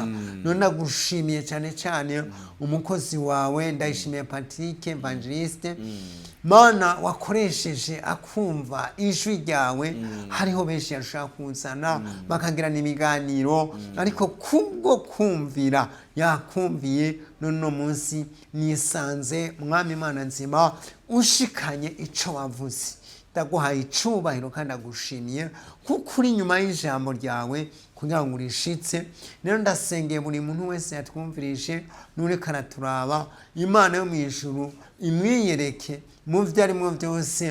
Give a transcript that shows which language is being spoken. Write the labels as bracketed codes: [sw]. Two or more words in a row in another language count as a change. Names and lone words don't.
[rn] None ndagushimiye cyane cyane umukozi wawe, ndayishimiye Patrick Evangeliste, Mana wakoresheje akumva ijwi ryawe. Hariho benshi yashaka kuzana bakagirana ibiganiro, ariko kubwo kumvira yakumviye. None no munsi nisanze Mwami Imana nzima ushikanye ico wavuze. Ndaguhaye icubahiro kandi ndagushimiye kuko uri nyuma y'ijambo ryawe kugira ngo urishitse. Rero ndasengeye buri muntu wese yatwumvirije n'ureka araturaba, Imana yo mu ijuru imwiyereke mu byo arimo byose.